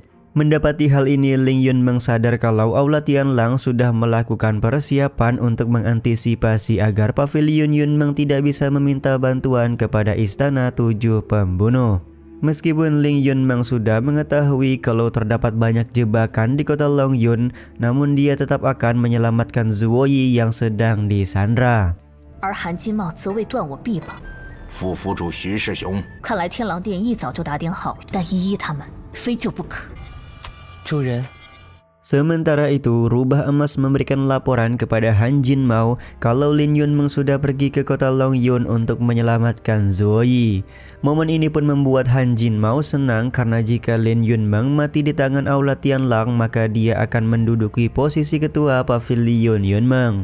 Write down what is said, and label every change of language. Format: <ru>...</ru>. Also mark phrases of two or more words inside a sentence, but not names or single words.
<id>Mendapati hal ini, Ling Yunmeng sadar kalau Aula Tianlang sudah melakukan persiapan untuk mengantisipasi agar pavilion Yunmeng tidak bisa meminta bantuan kepada istana 7 pembunuh. Meskipun Ling Yunmeng sudah mengetahui kalau terdapat banyak jebakan di kota Longyun, namun dia tetap akan menyelamatkan Zhuo Yi yang sedang disandra.</id> <zh>而韩金茂则未断我臂膀。副府主徐师兄，看来天狼殿一早就打点好了，但依依他们非救不可。主人。</zh> <id>Sementara itu, Rubah Emas memberikan laporan kepada Han Jinmao kalau Lin Yunmeng sudah pergi ke kota Longyun untuk menyelamatkan Zhuo Yi. Momen ini pun membuat Han Jinmao senang karena jika Lin Yunmeng mati di tangan Aula Tianlang, maka dia akan menduduki posisi ketua pavilion Yunmeng.</id>